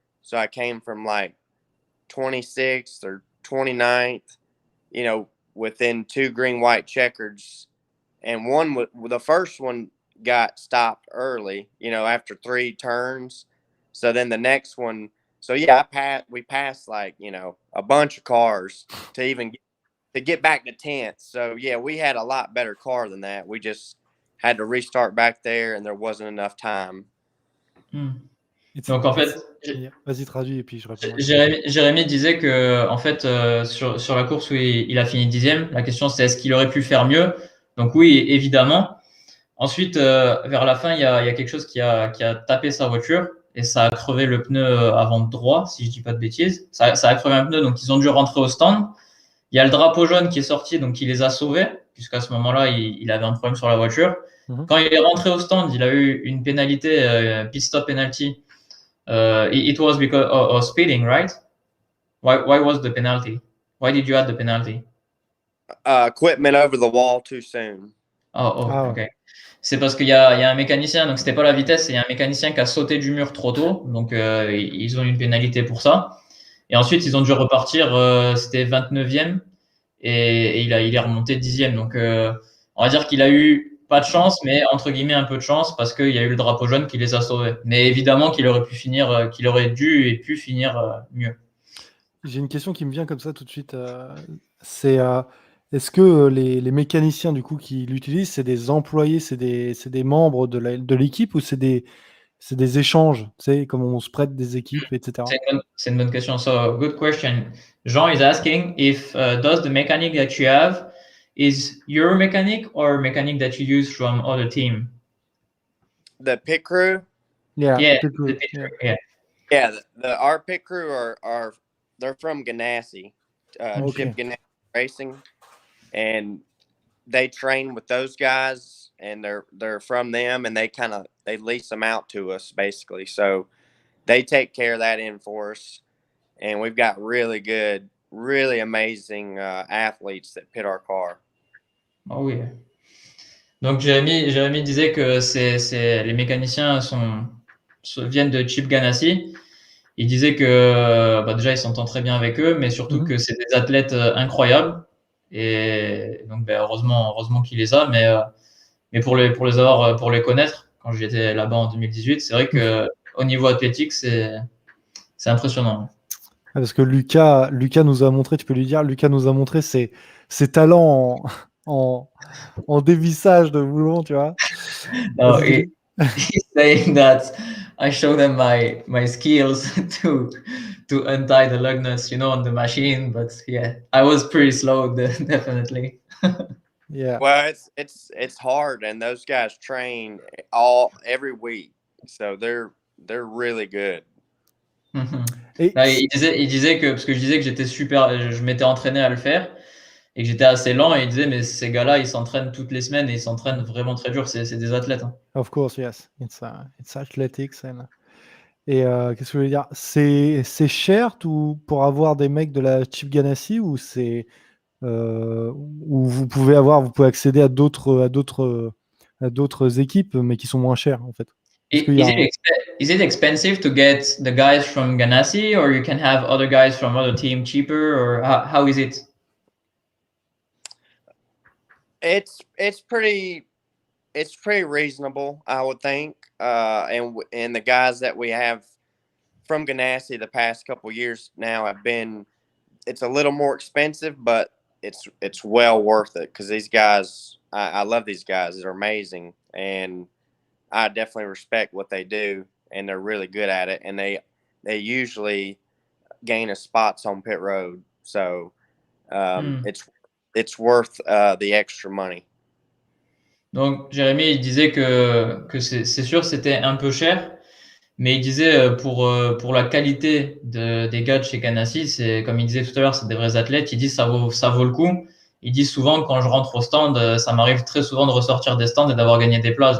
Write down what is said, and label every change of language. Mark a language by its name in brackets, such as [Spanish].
[English] So I came from like 26th or 29th, within 2 green white checkers, and the first one got stopped early, after 3 turns. So then the next one, so yeah, we passed like, a bunch of cars to get back to 10th. So yeah, we had a lot better car than that. We just had to restart back there, and there wasn't enough time. [French] Donc en fait, vas-y, traduis et puis je réponds. Jérémy disait que en fait sur la course où il a fini 10e, la question c'est est-ce qu'il aurait pu faire mieux? Donc oui, évidemment. Ensuite, vers la fin, il y a quelque chose qui a tapé sa voiture et ça a crevé le pneu avant droit, si je dis pas de bêtises. Ça a crevé un pneu, donc ils ont dû rentrer au stand. Il y a le drapeau jaune qui est sorti, donc il les a sauvés, puisqu'à ce moment-là, il avait un problème sur la voiture. Quand il est rentré au stand, il a eu une pénalité, [English] pit stop penalty. It was because of speeding, right? Why was the penalty? Why did you add the penalty? Equipment over the wall too soon. Ok. [French] C'est parce qu'il y a un mécanicien, donc c'était pas la vitesse, il y a un mécanicien qui a sauté du mur trop tôt, donc ils ont une pénalité pour ça. Et ensuite, ils ont dû repartir, c'était 29e, et il est remonté 10e. Donc, on va dire qu'il a eu pas de chance, mais entre guillemets un peu de chance parce qu'il y a eu le drapeau jaune qui les a sauvés. Mais évidemment qu'il aurait pu finir, qu'il aurait dû et pu finir mieux. J'ai une question qui me vient comme ça tout de suite. C'est est-ce que les mécaniciens du coup qui l'utilisent, c'est des employés, c'est des membres de l'équipe ou c'est des échanges, tu sais, comme on se prête des équipes, etc. C'est une bonne question. [English] So, good question. Jean is asking if does the mechanic that you have is your mechanic or mechanic that you use from other team? The pit crew, Yeah, Yeah, pit crew, the pit yeah. crew, yeah. yeah, our pit crew are they're from Ganassi, Okay. Chip Ganassi Racing, and they train with those guys, and they're from them, and they lease them out to us basically. So they take care of that in for us, and we've got really good, really amazing athletes that pit our car. [French] Oh oui. Donc Jérémy disait que les mécaniciens viennent de Chip Ganassi. Il disait que bah, déjà il s'entend très bien avec eux, mais surtout que c'est des athlètes incroyables. Et donc bah, heureusement qu'il les a, mais pour les avoir, pour les connaître, quand j'étais là-bas en 2018, c'est vrai que au niveau athlétique, c'est impressionnant. Ah, parce que Lucas nous a montré, tu peux lui dire, Lucas nous a montré ses talents en dévissage de boulon, tu vois. [English] No, [French] Parce que- [English] he's saying that I show them my skills to untie the lug nuts, on the machine. But yeah, I was pretty slow, definitely. yeah. Well, it's hard, and those guys train every week, so they're really good. [French] Et Non, il disait que, parce que je disais que j'étais super, je m'étais entraîné à le faire et que j'étais assez lent, et il disait, mais ces gars-là, ils s'entraînent toutes les semaines et ils s'entraînent vraiment très dur. C'est des athlètes. Hein. [English] of course, yes, it's athletics. [French] Et qu'est-ce que je voulais dire? C'est cher tout pour avoir des mecs de la Chip Ganassi ou ou vous pouvez accéder à d'autres équipes mais qui sont moins chères en fait. Est-ce qu'il y a [English] Is it expensive to get the guys from Ganassi, or you can have other guys from other team cheaper, or how is it? It's pretty reasonable, I would think. And the guys that we have from Ganassi the past couple years now have been. It's a little more expensive, but it's well worth it because these guys, I love these guys. They're amazing, and I definitely respect what they do, and they're really good at it. And they usually gain us spots on pit road, so it's worth the extra money. [French] Donc, Jérémy, il disait que c'est sûr, c'était un peu cher, mais il disait pour la qualité des gars de chez Ganassi, c'est comme il disait tout à l'heure, c'est des vrais athlètes. Il dit ça vaut le coup. Il dit souvent quand je rentre au stand, ça m'arrive très souvent de ressortir des stands et d'avoir gagné des places.